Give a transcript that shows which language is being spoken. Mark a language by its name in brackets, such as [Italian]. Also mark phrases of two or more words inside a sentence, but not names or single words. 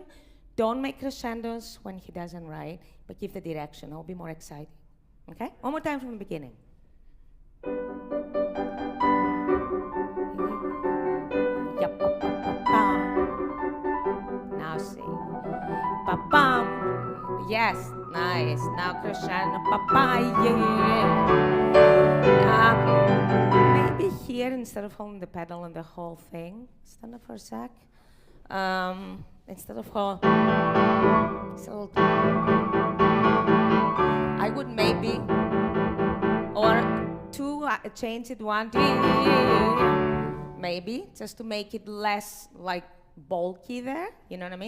[English] Don't make crescendos when he doesn't write, but give the direction. It'll be more exciting. Okay? One more time from the beginning. Now sing. Pa-pam. Yes, nice. Now crescendo. Pa-pa, yeah. Maybe here, instead of holding the pedal and the whole thing, stand up for a sec. Instead of whole, so I would maybe, or two, change it one, maybe, just to make it less like bulky there, you know what I mean?